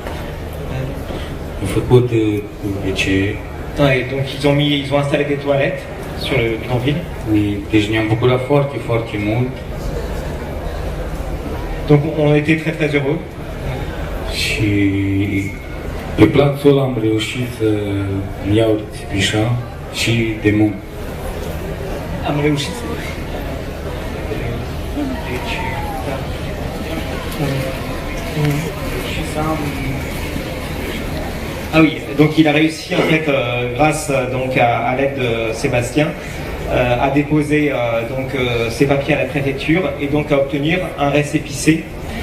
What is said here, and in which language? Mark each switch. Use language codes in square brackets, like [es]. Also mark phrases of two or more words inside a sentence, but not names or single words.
[ro] A făcut WC. [fr] Ouais, donc ils ont installé des toilettes sur le bidonville. [ro] Deci ne-am bucurat foarte, foarte mult. [fr] Donc on était très très heureux. [ro] Și pe plațul ăla am reușit să iau țipișa și de muncă. Am reușit. [fr] Ah oui, donc il a réussi en fait, grâce donc à l'aide de Sébastien, à déposer ses papiers à la préfecture et donc à obtenir un récépissé.